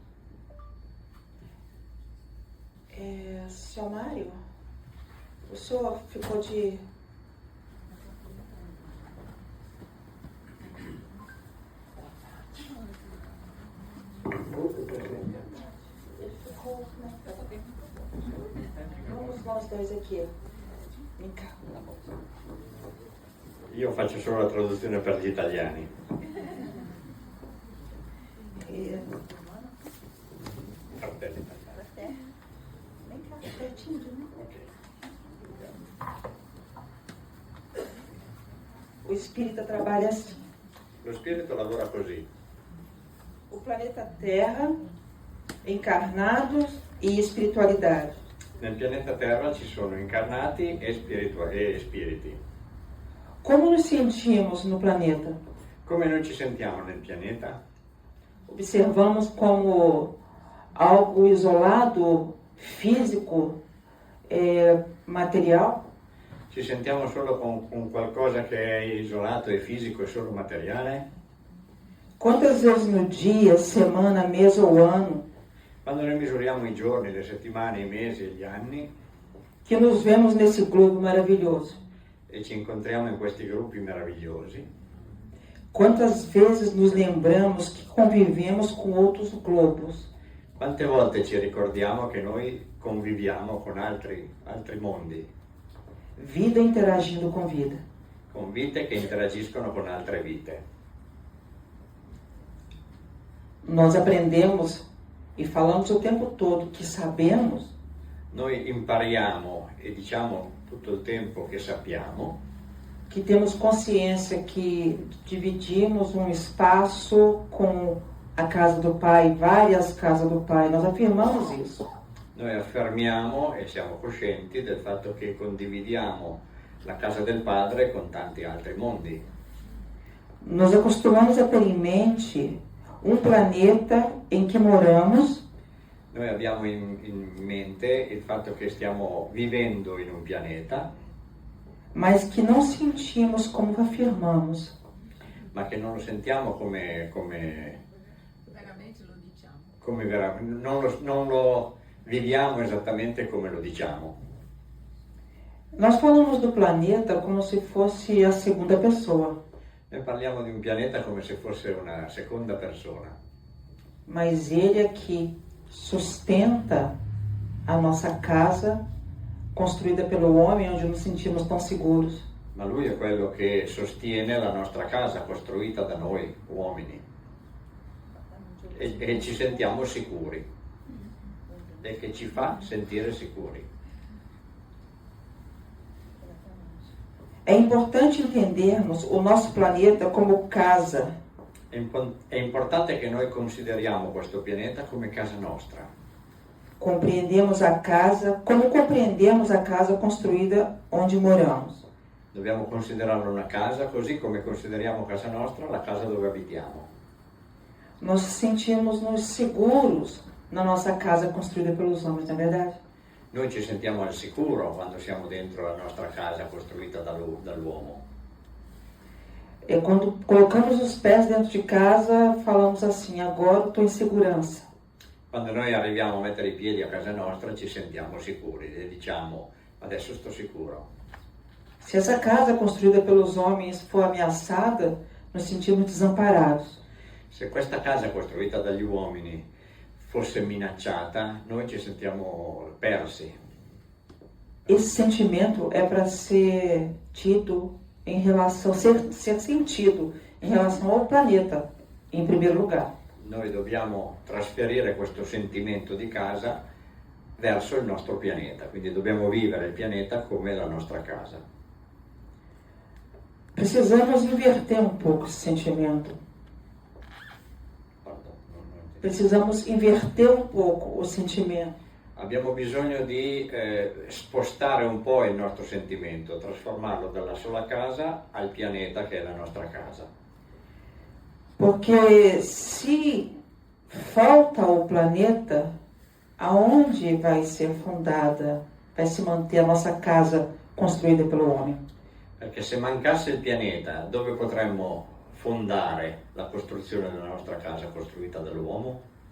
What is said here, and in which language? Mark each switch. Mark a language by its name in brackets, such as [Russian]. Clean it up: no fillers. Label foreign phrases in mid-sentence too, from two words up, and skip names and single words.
[Portuguese] Seu Mário, o senhor ficou de... Vamos nós dois aqui. Vem cá. [Italian] Io faccio solo la traduzione per gli italiani. Fratelli. [Portuguese] Vem cá, pertinho de mim. O espírita trabalha assim. [Italian] Lo spirito lavora così. [Portuguese] O planeta Terra, encarnados e espiritualidade. [Italian] Nel pianeta Terra ci sono incarnati e spiriti. [Portuguese] Como nos sentimos no planeta? [Italian] Come noi ci sentiamo nel pianeta? [Portuguese] Observamos como algo isolado, físico, material? [Italian] Ci sentiamo solo con qualcosa che è isolato e fisico e solo materiale? [Portuguese] Quantas vezes no dia, semana, mês ou ano [Italian] Quando noi misuriamo i giorni, le settimane, i mesi e gli anni [Portuguese] que nos vemos nesse globo maravilhoso? [Italian] e ci incontriamo in questi gruppi meravigliosi, [Portuguese] Quantas vezes nos lembramos que convivemos com outros globos? [Italian] quante volte ci ricordiamo che noi conviviamo con altri mondi, [Portuguese] Vida interagindo com vida. [Italian] con vite che interagiscono con altre vite. [Portuguese] Nós aprendemos e falamos o tempo todo que sabemos, [Italian] Noi impariamo e diciamo tutto il tempo che sappiamo, [Portuguese] que temos consciência que dividimos um espaço com a casa do Pai, várias casas do Pai. Nós afirmamos isso. [Italian] noi affermiamo e siamo coscienti del fatto che condividiamo la casa del Padre con tanti altri mondi. [Portuguese] Nós acostumamos a ter em mente um planeta em que moramos, [Italian] Noi abbiamo in mente il fatto che stiamo vivendo in un pianeta, [Portuguese] mas que não sentimos como afirmamos. [Italian] ma che non lo sentiamo non lo viviamo esattamente come lo diciamo. [Portuguese] Nós falamos do planeta como se fosse a segunda pessoa, [Italian] Noi parliamo di un pianeta come se fosse una seconda persona, [Portuguese] mas ele é que sustenta a nossa casa construída pelo homem, onde nos sentimos tão seguros. [Italian] ma lui è quello che sostiene la nostra casa costruita da noi uomini e ci sentiamo sicuri e che ci fa sentire sicuri. [Portuguese] É importante entendermos o nosso planeta como casa, [Italian] È importante che noi consideriamo questo pianeta come casa nostra. [Portuguese] compreendemos a casa, como compreendemos a casa construída onde moramos. [Italian] Dobbiamo considerarlo una casa così come consideriamo casa nostra la casa dove abitiamo. [Portuguese] Nós sentimos-nos seguros na nossa casa construída pelos homens, não é verdade? [Italian] Noi ci sentiamo al sicuro quando siamo dentro la nostra casa costruita dall'uomo. [Portuguese] É quando colocamos os pés dentro de casa, falamos assim: agora estou em segurança. [Italian] Quando noi arriviamo a mettere i piedi a casa nostra ci sentiamo sicuri e diciamo adesso sto sicuro. [Portuguese] Se essa casa construída pelos homens for ameaçada, nos sentimos desamparados. [Italian] Se questa casa costruita dagli uomini fosse minacciata, noi ci sentiamo persi. [Portuguese] Esse sentimento é para ser tido em relação, ser sentido em relação ao planeta, em primeiro lugar. [Italian] Noi dobbiamo trasferire questo sentimento di casa verso il nostro pianeta, quindi dobbiamo vivere il pianeta come la nostra casa. [Portuguese] Precisamos inverter um pouco esse sentimento. [Italian] Pardon, non- [Portuguese] Precisamos inverter um pouco o sentimento. [Italian] Abbiamo bisogno di spostare un po' il nostro sentimento, trasformarlo dalla sola casa al pianeta che è la nostra casa. [Portuguese] Porque se falta o planeta, aonde vai ser fundada, vai se manter a nossa casa construída pelo homem? [Italian] Perché se mancasse il pianeta, dove potremmo fondare la costruzione della nostra casa costruita dall'uomo?